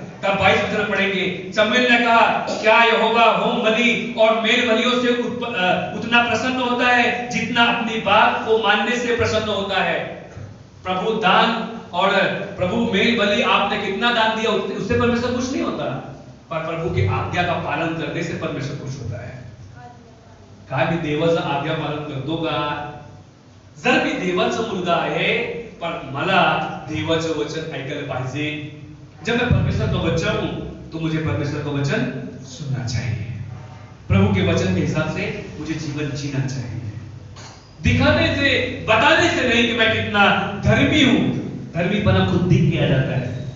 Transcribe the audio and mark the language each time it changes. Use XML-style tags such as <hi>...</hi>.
<hi>तब 22 वचन पढ़ेंगे। शमूएल ने कहा, क्या यहोवा होम बलि और मेल बलियों से उतना प्रसन्न होता है जितना अपनी बात को मानने से प्रसन्न होता है? प्रभु दान और प्रभु मेल बलि आपने कितना दान दिया उससे परमेश्वर खुश नहीं होता, पर प्रभु की आज्ञा का पालन करने से परमेश्वर खुश होता है।</hi> <mr>काय मी देवाचं आज्ञा पालन करतो का? जर मी देवाचा मुलगा आहे पण मला देवाचं वचन ऐकायला पाहिजे।</mr> <hi>जब मैं परमेश्वर का बच्चा हूं तो मुझे परमेश्वर का वचन सुनना चाहिए, प्रभु के वचन के हिसाब से मुझे जीवन जीना चाहिए। दिखाने से बताने से नहीं कि मैं कितना धर्मी हूं, धर्मीपना खुद दिख के आ जाता है।</hi>